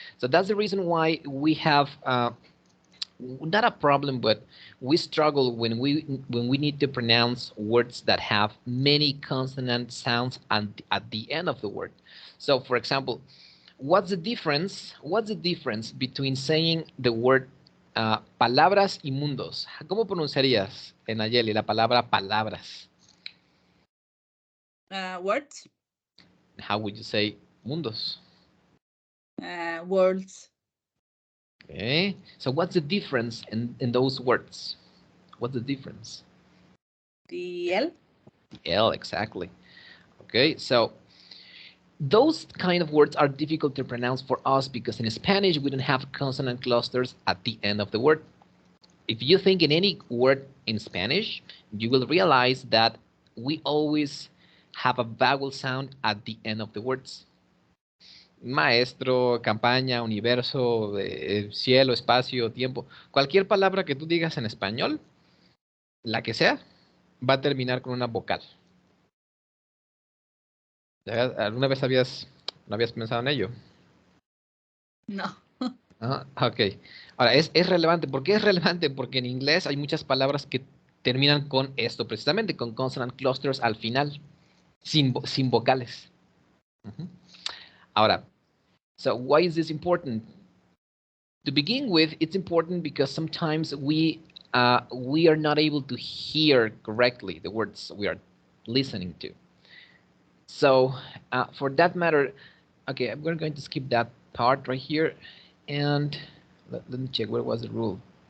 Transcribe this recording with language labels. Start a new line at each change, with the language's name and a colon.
English: So that's the reason why we have not a problem, but we struggle when we need to pronounce words that have many consonant sounds at the end of the word. So, for example, what's the difference? What's the difference between saying the word palabras y mundos?
Spanish: ¿Cómo pronunciarías, Nayeli, la palabra palabras?
English: Words. How would you say mundos? Words. Okay. So what's the difference in those words? What's the difference? The L. L, exactly. Okay, so those kind of words are difficult to pronounce for us because in Spanish we don't have consonant clusters at the end of the word. If you think in any word in Spanish, you will realize that we always have a vowel sound at the end of the words.
Spanish: Maestro, campaña, universo, cielo, espacio, tiempo. Cualquier palabra que tú digas en español, la que sea, va a terminar con una vocal. ¿Alguna vez no habías pensado en ello? No. Ok. Ahora, es relevante. ¿Por qué es relevante? Porque en inglés hay muchas palabras que terminan con esto, precisamente, con consonant clusters al final, sin vocales.
English: Ahora, so why is this important? To begin with, it's important because sometimes we are not able to hear correctly the words we are listening to. So for that matter, okay, we're going to skip that part right here, and let me check. Where was the rule?